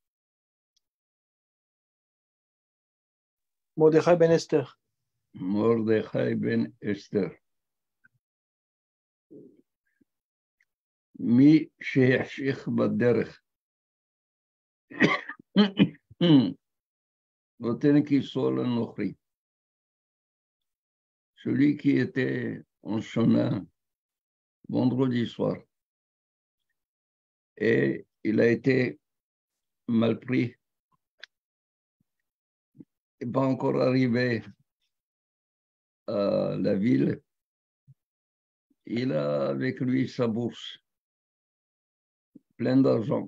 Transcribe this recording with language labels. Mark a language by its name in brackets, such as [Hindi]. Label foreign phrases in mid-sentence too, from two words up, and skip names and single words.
[Hebrew] מרדכי בן אסתר. מרדכי בן אסתר. מי שהחשיך בדרך, נותן כיסו לנוכרי. [French] Celui qui était en chemin vendredi soir et il a été mal pris, il n'est pas encore arrivé à la ville, il a avec lui sa bourse, plein d'argent.